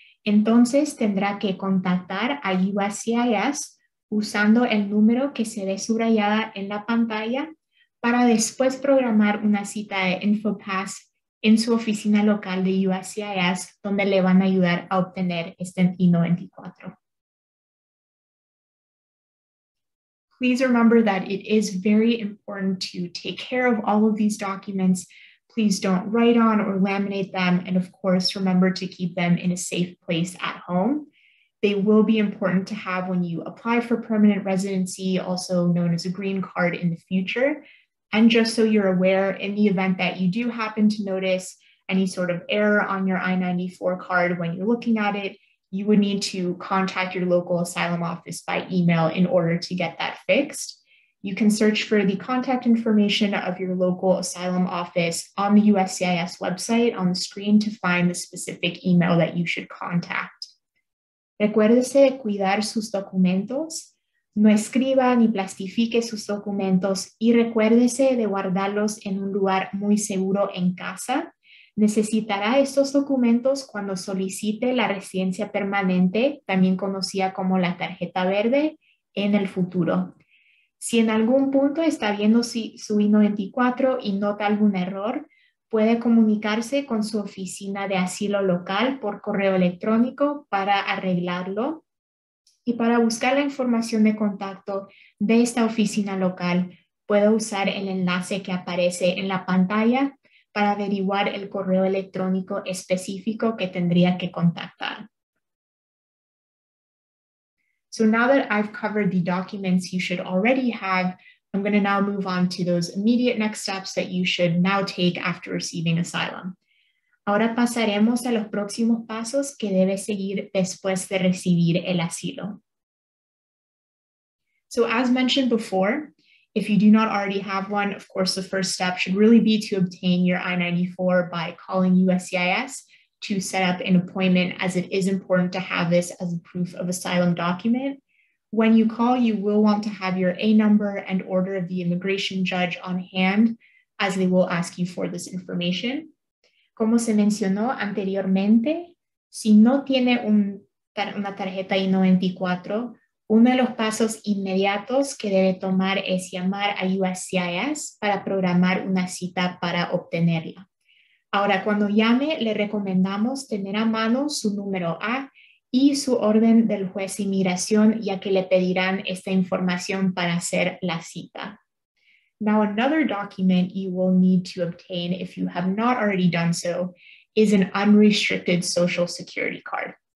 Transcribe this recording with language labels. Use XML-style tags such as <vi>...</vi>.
<es>Entonces tendrá que contactar a USCIS usando el número que se ve subrayada en la pantalla para después programar una cita de InfoPass en su oficina local de USCIS, donde le van a ayudar a obtener este I-94.</es> <en>Please remember that it is very important to take care of all of these documents. Please don't write on or laminate them. And of course, remember to keep them in a safe place at home. They will be important to have when you apply for permanent residency, also known as a green card in the future. And just so you're aware, in the event that you do happen to notice any sort of error on your I-94 card when you're looking at it, you would need to contact your local asylum office by email in order to get that fixed. You can search for the contact information of your local asylum office on the USCIS website on the screen to find the specific email that you should contact.</en> <es>Recuérdese de cuidar sus documentos. No escriba ni plastifique sus documentos y recuérdese de guardarlos en un lugar muy seguro en casa. Necesitará estos documentos cuando solicite la residencia permanente, también conocida como la tarjeta verde, en el futuro. Si en algún punto está viendo su I-94 y nota algún error, puede comunicarse con su oficina de asilo local por correo electrónico para arreglarlo. Y para buscar la información de contacto de esta oficina local, puede usar el enlace que aparece en la pantalla para averiguar el correo electrónico específico que tendría que contactar.</es> <en>So now that I've covered the documents you should already have, I'm going to now move on to those immediate next steps that you should now take after receiving asylum.</en> <es>Ahora pasaremos a los próximos pasos que debe seguir después de recibir el asilo.</es> <en>So as mentioned before, if you do not already have one, of course, the first step should really be to obtain your I-94 by calling USCIS to set up an appointment, as it is important to have this as a proof of asylum document. When you call, you will want to have your A number and order of the immigration judge on hand, as they will ask you for this information.</en> <es>Como se mencionó anteriormente, si no tiene una tarjeta I-94, uno de los pasos inmediatos que debe tomar es llamar a USCIS para programar una cita para obtenerla. Ahora, cuando llame, le recomendamos tener a mano su número A y su orden del juez de inmigración, ya que le pedirán esta información para hacer la cita.</es> <en>Now, another document you will need to obtain if you have not already done so is an unrestricted Social Security card.</en>